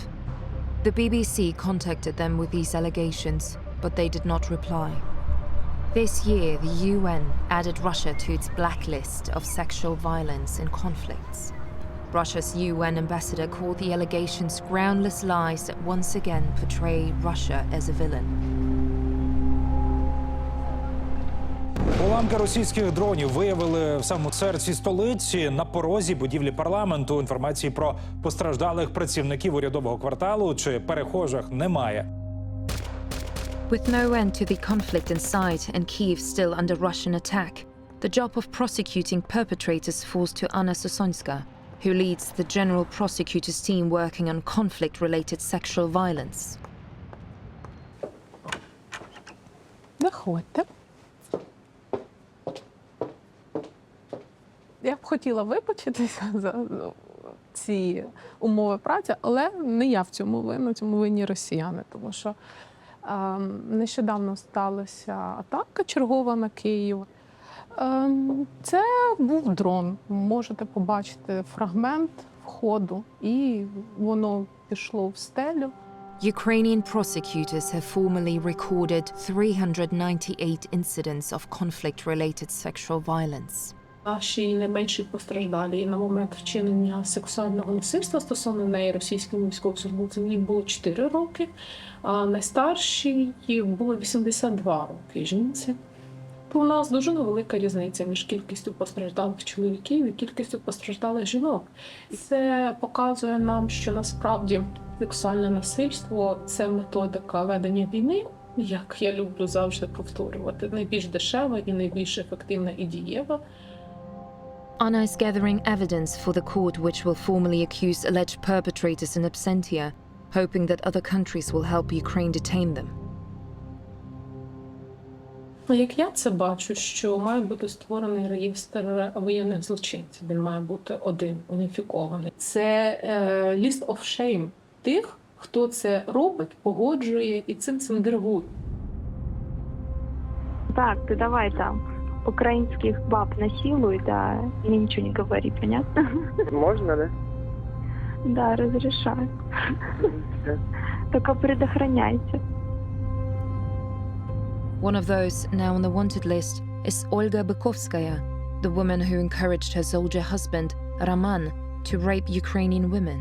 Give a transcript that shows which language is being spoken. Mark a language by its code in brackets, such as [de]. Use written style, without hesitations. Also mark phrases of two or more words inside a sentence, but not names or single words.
[en] The BBC contacted them with these allegations, but they did not reply. This year, the UN added Russia to its blacklist of sexual violence in conflicts. Russia's UN ambassador called the allegations groundless lies that once again portray Russia as a villain. [uk] Уламки російських дронів виявили в самому серці столиці на порозі будівлі парламенту. Інформації про постраждалих працівників урядового кварталу чи перехожих немає. [en] With no end to the conflict in sight and Kyiv still under Russian attack, the job of prosecuting perpetrators falls to Anna Sosonska, who leads the General Prosecutor's team working on conflict-related sexual violence. [uk] Заходьте. Я б хотіла вибачитися за ці умови праці, але не я в цьому винні росіяни, тому що нещодавно сталася атака чергова на Київ. Це був дрон. Можете побачити фрагмент входу, і воно пішло в стелю. [en] Ukrainian prosecutors have formally recorded 398 incidents of conflict-related sexual violence. [uk] Наші найменші постраждалі на момент вчинення сексуального насильства стосовно неї російським військовослужбовцям їй було 4 роки, а найстаршій їй було 82 роки жінці. То у нас дуже велика різниця між кількістю постраждалих чоловіків і кількістю постраждалих жінок. І це показує нам, що насправді сексуальне насильство – це методика ведення війни, як я люблю завжди повторювати, найбільш дешева і найбільш ефективна і дієва. [en] Anna is gathering evidence for the court which will formally accuse alleged perpetrators in absentia, hoping that other countries will help Ukraine detain them. [uk] Як я це бачу, що має бути створений реєстр воєнних злочинців, він має бути один, уніфікований. Це [en] list of shame [uk] тих, хто це робить, погоджує і цим деревує. [ru] Так, ты давай там украинских баб насилуй, да, мне ничего не говори, понятно? Можно, да? Да, разрешаю. Только предохраняйся. [en] One of those now on the wanted list is Olga Bykovskaya, the woman who encouraged her soldier husband, Roman, to rape Ukrainian women.